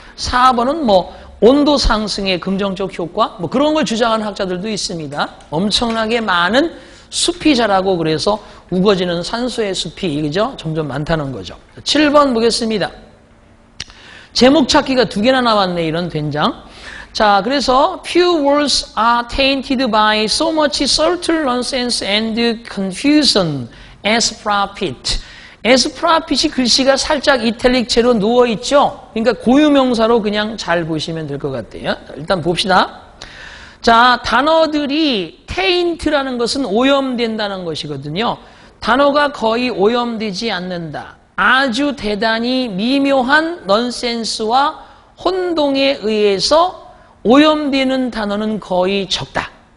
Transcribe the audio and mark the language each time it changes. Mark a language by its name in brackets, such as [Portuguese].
[Korean] 4번은 뭐 온도 상승의 긍정적 효과 뭐 그런 걸 주장하는 학자들도 있습니다. 엄청나게 많은 숲이 자라고 그래서 우거지는 산소의 숲이 그죠? 점점 많다는 거죠. 7번 보겠습니다. 제목 찾기가 2개나 나왔네, 이런 된장. 자, 그래서 [English] few words are tainted by so much subtle nonsense and confusion as profit. [Korean] as profit이 글씨가 살짝 이탈릭체로 누워있죠? 그러니까 고유명사로 그냥 잘 보시면 될 것 같아요. 일단 봅시다. 자, 단어들이 taint라는 것은 오염된다는 것이거든요. 단어가 거의 오염되지 않는다. 아주 대단히 미묘한 넌센스와 혼동에 의해서 오염되는 단어는 거의 적다.